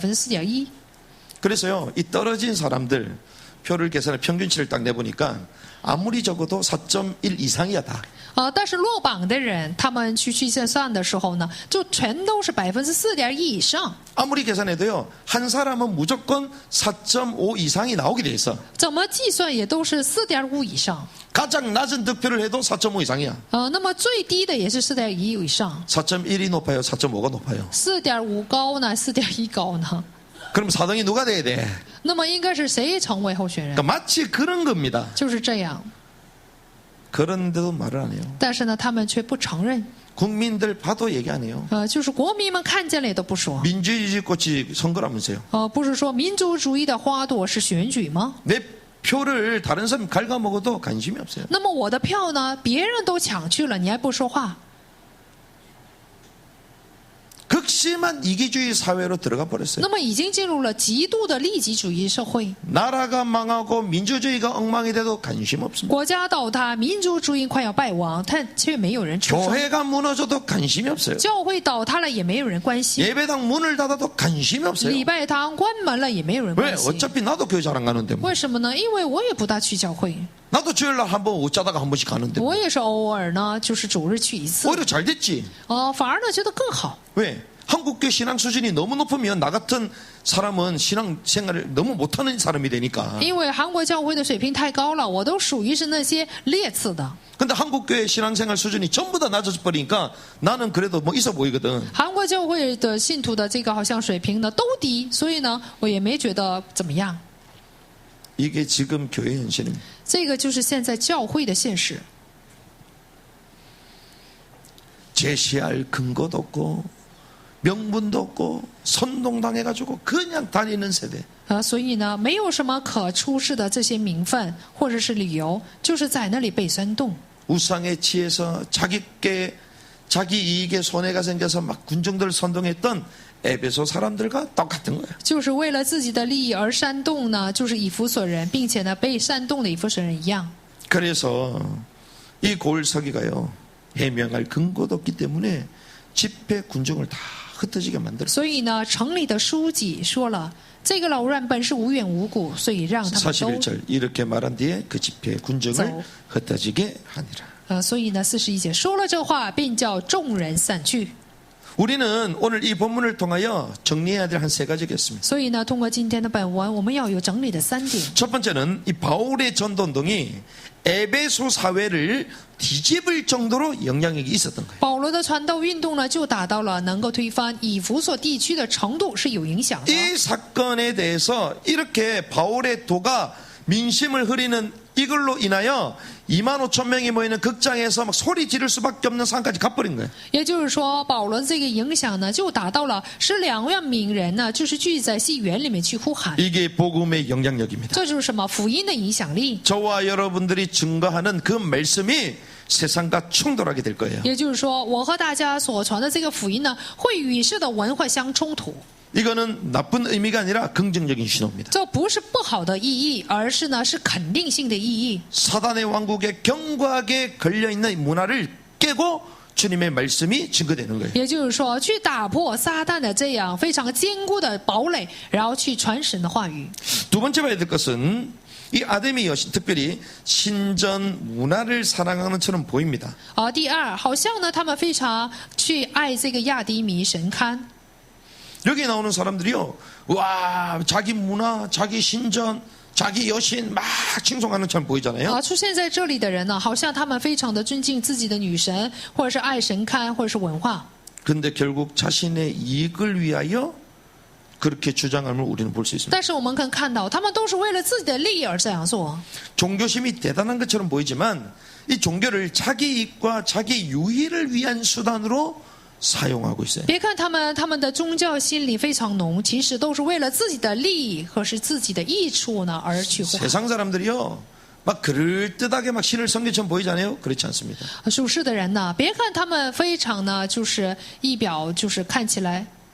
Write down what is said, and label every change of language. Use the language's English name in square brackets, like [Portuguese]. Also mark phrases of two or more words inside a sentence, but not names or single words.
[Korean] 그래서요 이 떨어진 사람들 표를 계산해 평균치를 딱 내보니까 아무리 적어도 4.1 이상이야 다. [Chinese] 但是落榜的人，他们去计算的时候呢，就全都是4.1%以上。 [Korean] 아무리 계산해도요, 한 사람은 무조건 4.5 이상이 나오게 돼 있어. [Chinese] 怎么计算也都是4.5以上。 [Korean] 가장 낮은 득표를 해도 4.5 이상이야. [Chinese] 那么最低的也是4.1以上。 [Korean] 4.1이 높아요, 4.5가 높아요. [Chinese] 4.5 高呢，4.1高呢？ [Korean] 그럼 4등이 누가 돼야 돼? [Chinese] 那么应该是谁成为候选人？ [Korean] 그러니까 마치 그런 겁니다. [Chinese] 就是这样。 [Korean] 그런데도 말을 안 해요. [Chinese] 但是呢，他们却不承认。 [Korean] 국민들 봐도 얘기 안 해요. [Chinese] 就是国民们看见了也都不说。 [Korean] 민주주의 꽃이 선거라면서요. [Chinese] 不是说民族主义的花朵是选举吗？ [Korean] 내 표를 다른 사람 갉아먹어도 관심이 없어요. [Chinese] 那么我的票呢？别人都抢去了，你还不说话？ [Korean] 극심한 이기주의 사회로 들어가 버렸어요. [Chinese] 那么已经进入了极度的利己主义社会， [Korean] 나라가 망하고 민주주의가 엉망이 돼도 관심 없습니다. [Chinese] 国家倒塌，民族主义快要败亡，但却没有人出声。 [Korean] 교회가 무너져도 관심이 없어요. [Chinese] 教会倒塌了也没有人关心， [Korean] 예배당 문을 닫아도 관심이 없어요. [Chinese] 礼拜堂关门了也没有人 [Korean] 왜? [Chinese] 关心。 [Korean] 어차피 나도 교회 잘 안 가는데 뭐. [Chinese] 为什么呢？因为我也不大去教会， [Korean] 나도 주일날 한번 어쩌다가 한 번씩 가는데 뭐. [Chinese] 我也是偶尔呢，就是主日去一次。 [Korean] 오히려 잘 됐지. [Chinese] 反而呢觉得更好。 [Korean] 왜? 한국교 신앙 수준이 너무 높으면 나 같은 사람은 신앙 생활을 너무 못하는 사람이 되니까. [Chinese] 因为韩国教会的水平太高了，我都属于是那些劣次的。 [Korean] 근데 한국교회 신앙생활 수준이 전부 다 낮아져 버리니까 나는 그래도 뭐 있어 보이거든. [Chinese] 韩国教会的信徒的这个好像水平呢都低，所以呢我也没觉得怎么样。 [Korean] 이게 지금 교회 현실입니다. [Chinese] 这个就是现在教会的现实。 [Korean] 제시할 근거도 없고 명분도 없고 선동당해가지고 그냥 다니는 세대. [Chinese] 所以呢没有什么可出示的这些名分或者是理由，就是在那里被煽动。 [Korean] 우상에 취해서 자기 이익에 손해가 생겨서 막 군중들을 선동했던 에베소 사람들과 똑같은 거예요. [Chinese] 就是为了自己的利益而煽动呢，就是以弗所人，并且呢被煽动的以弗所人一样。 [Korean] 그래서 이 고을서기가요 해명할 근거도 없기 때문에 집회 군중을 다 흩어지게 만들었어요. [Chinese] 所以呢，城里的书记说了，这个老人本是无缘无故，所以让他们都 [Korean] 41절 이렇게 말한 뒤에 그 집회 군중을 흩어지게 하니라. [Chinese] 所以呢，41节说了这话，便叫众人散去。 [Korean] 우리는 오늘 이 본문을 통하여 정리해야 될 한 세 가지가 있습니다. [Chinese] 所以呢，通过今天的本文，我们要有整理的3点。 [Korean] 첫 번째는 이 바울의 전도운동이 에베소 사회를 뒤집을 정도로 영향력이 있었던 거예요. [Chinese] 保罗的传道运动呢，就达到了能够推翻以弗所地区的程度，是有影响的。 [Korean] 이 사건에 대해서 이렇게 바울의 도가 민심을 흐리는 이걸로 인하여 25,000명이 모이는 극장에서 막 소리 지를 수밖에 없는 상까지 가버린 거예요. [Chinese] 也就是说，保罗这个影响呢，就达到了使2万名人呢，就是聚在戏园里面去呼喊。 [Korean] 이게 복음의 영향력입니다. [Chinese] 这就是什么？福音的影响力。 [Korean] 저와 여러분들이 증거하는 그 말씀이 세상과 충돌하게 될 거예요. [Chinese] 也就是说，我和大家所传的这个福音呢，会与世的文化相冲突。 [Korean] 이거는 나쁜 의미가 아니라 긍정적인 신호입니다. [Chinese] 这不是不好的意义，而是呢是肯定性的意义。 [Korean] 사단의 왕국에 견고하게 걸려있는 문화를 깨고 주님의 말씀이 증거되는 거예요. [Chinese] 也就是说，去打破撒旦的这样非常坚固的堡垒，然后去传神的话语。 [Korean] 두 번째 봐야 될 것은 이 아데미 여신 특별히 신전 문화를 사랑하는 처럼 보입니다. [Chinese] 第二，好像呢他们非常去爱这个亚迪米神龛。 [Korean] 여기 나오는 사람들이요, 와 자기 문화, 자기 신전, 자기 여신 막 칭송하는 처럼 보이잖아요. [Chinese] 出现在这里的人呢，好像他们非常的尊敬自己的女神，或者是爱神龛，或者是文化。 [Korean] 근데 결국 자신의 이익을 위하여 그렇게 주장함을 우리는 볼 수 있습니다. [Chinese] 但是我们可以看到，他们都是为了自己的利益而这样做。 [Korean] 종교심이 대단한 것처럼 보이지만 이 종교를 자기 이익과 자기 유의를 위한 수단으로 사용하고 있어요. [Chinese] 别看他们的宗教心理非常浓，其实都是为了自己的利益和是自己的益处呢而去呼喊。 [Korean] 세상 사람들이요, 막 그럴듯하게 막 신을 섬기처럼 보이잖아요. 그렇지 않습니다. [Chinese] 属世的人呢，别看他们非常呢，就是仪表就是看起来